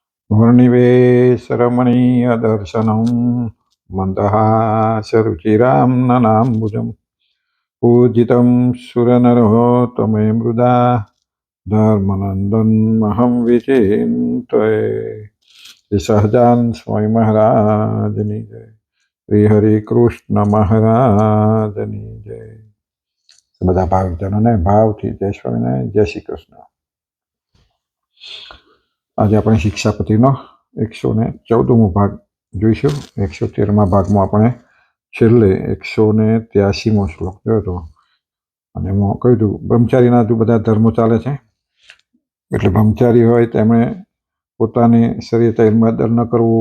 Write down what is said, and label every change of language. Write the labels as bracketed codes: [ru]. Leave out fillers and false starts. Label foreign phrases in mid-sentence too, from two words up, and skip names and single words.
[sa] वर्णिवेशरमणीयदर्शनं मन्दहासरुचिरां ननाम्बुजं पूजितं सुरनरोत्तमे मृदा धर्मनन्दनमहं विचिन्तये। [gu] શ્રી સહજાન સ્વામી મહારાજની જય। श्री हरि કૃષ્ણ મહારાજની જય। બધા ભાવિકજનોને ભાવથી જય સ્વામિનારાયણ, જય શ્રી કૃષ્ણ। આજે આપણે શિક્ષાપતિનો 114મો ભાગ જોઈશું। 113મા ભાગમાં આપણે છેલ્લે 183મો શ્લોક જોયો હતો અને એમાં કહ્યું હતું બ્રહ્મચારીના જો બધા ધર્મો ચાલે છે એટલે બ્રહ્મચારી હોય તેમણે પોતાની શરીરતા ઇલમાદર ન કરવું।